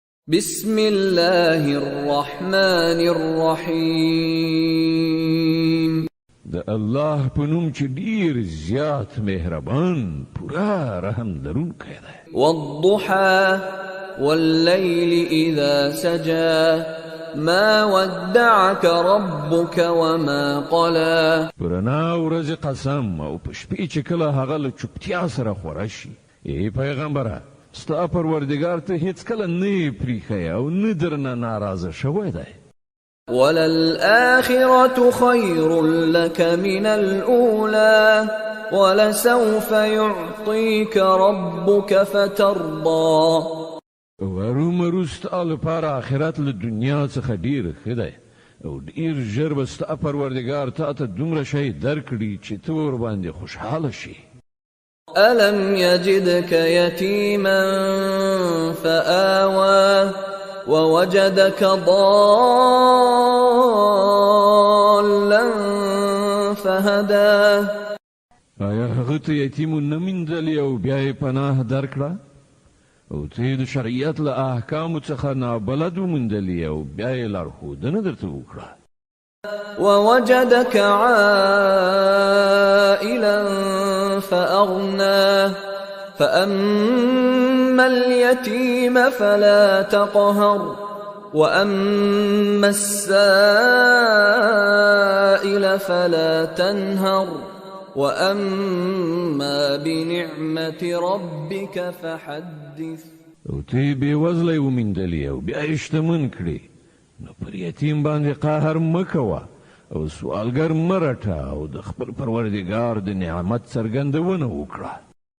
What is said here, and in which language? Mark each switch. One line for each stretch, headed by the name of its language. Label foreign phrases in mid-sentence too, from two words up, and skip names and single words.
Arabic: بسم الله الرحمن الرحيم
Pashto: د الله په نوم چې ډیر زیات مهربان پورا رحم لرونکی دی.
Arabic: والضحى والليل إذا سجى ما ودعك ربك وما قلى.
Pashto: پرنا ورځ قسم او په شپې چې کله هغه له چوپتیا سره خوره شي. ای پیغمبره ستا پروردګار ته هیڅ کله نه پریښی او نه درنه ناراضه شوی دی.
Arabic: وللآخرة خير لك من الأولى ولسوف يعطيك ربك فترضى.
Pashto: ورومرو ستا لپاره آخرت له دنیا څخه ډیر ښه دی او ډیر ژر به ستا پروردګار تا ته دومره شی درکړي چې ته ورباندې خوشحاله شي.
Arabic: ألم يجدك يتيما فآوى ووجدك ضالا فهدى.
Pashto: آیا هغه ته یتیم ونه موندلې او بیا یې پناه درکړه او ته د شریعت له احکامو څخه نابلد وموندلې او بیا یې لارښودنه درته وکړه.
Arabic: ووجدك عائلا فأغنى فأما اليتيم فلا تقهر وأما السائل فلا تنهر وأما بنعمة ربك فحدث.
Pashto: او ته بې وزلی وموندلې او بیا یې شتمن کړې نو پر یتیم باندې قهر مه کوه او سوالګر مه رټه او د خپل پروردګار د نعمت څرګندونه وکړه.